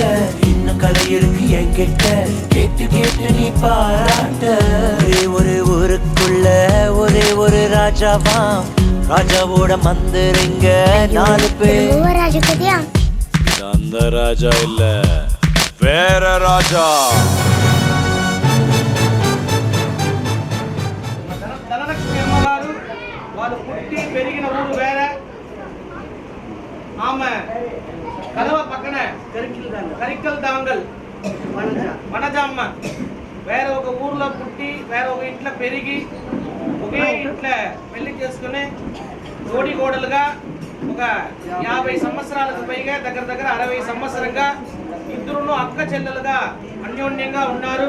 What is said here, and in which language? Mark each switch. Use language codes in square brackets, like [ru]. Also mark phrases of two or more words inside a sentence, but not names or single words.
[ta] இன்னும் கதை இருக்கு என்கிட்ட, கேட்டு கேட்டு நீ பாராட்ட. ஒரே ஒரு ஊருக்குள்ள ஒரே ஒரு ராஜாவா. ராஜாவோட மந்திரிங்க 4 பேர். ராஜா கதையா? அந்த ராஜா இல்ல, வேற ராஜா. [te] ధనలక్ష్మి అమ్మగారు వాళ్ళు పుట్టి పెరిగిన ఊరు వేరే. ఆమె కలవ పక్కన కరికల్ దాంగల్ వనజమ్మ వేరే ఒక ఊర్లో పుట్టి వేరే ఒక ఇంట్లో పెరిగి ఒకే ఇంట్లో పెళ్లి చేసుకుని జోడి కోడలుగా ఒక 50 సంవత్సరాలకు పైగా దగ్గర 60 సంవత్సరంగా ఇద్దరును అక్క చెల్లెలుగా అన్యోన్యంగా ఉన్నారు.